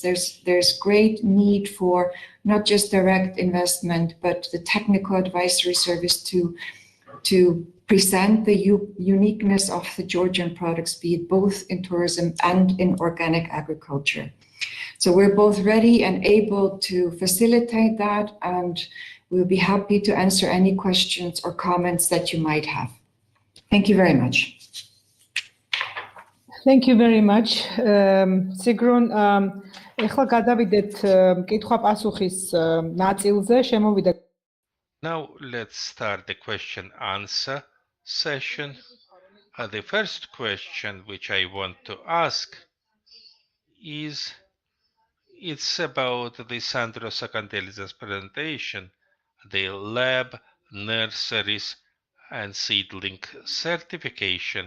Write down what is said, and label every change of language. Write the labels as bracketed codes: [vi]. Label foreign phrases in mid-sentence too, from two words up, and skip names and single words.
[en] There's great need for not just direct investment, but the technical advisory service to present the uniqueness of the Georgian products, be it both in tourism and in organic agriculture. So we're both ready and able to facilitate that, and we'll be happy to answer any questions or comments that you might have. Thank you very much. Thank you very much. Sigrun, [ka] ეხლა გადავიდეთ კითხვა-პასუხის ნაწილზე, შემოვიდა. [en] Now let's start the question answer session. The first question which I want to ask is, it's about the Sandro Sakanteli's presentation, the lab, nurseries and seedling certification.